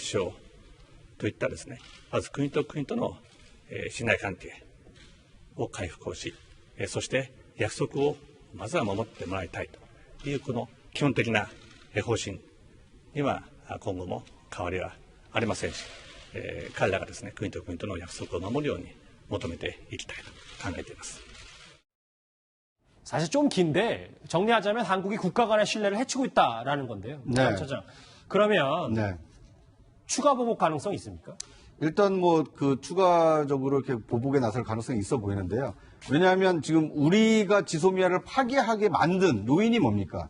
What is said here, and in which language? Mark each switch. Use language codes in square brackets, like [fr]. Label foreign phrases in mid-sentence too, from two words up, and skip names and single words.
[ja] 消といったですね、まず国と国との信頼関係を回復をし、そして約束をまずは守ってもらいたいというこの基本的な方針には今後も変わりはありませんし、彼らがですね、国と国との約束を守るように求めていきたいと考えています。 [ko] 사실 좀 긴데 정리하자면 한국이 국가 간의 신뢰를 해치고 있다라는 건데요. 네. 차장. 그러면 네. 추가 보복 가능성이 있습니까? 일단 뭐 그 추가적으로 이렇게 보복에 나설 가능성이 있어 보이는데요. 왜냐하면 지금 우리가 지소미아를 파기하게 만든 요인이 뭡니까?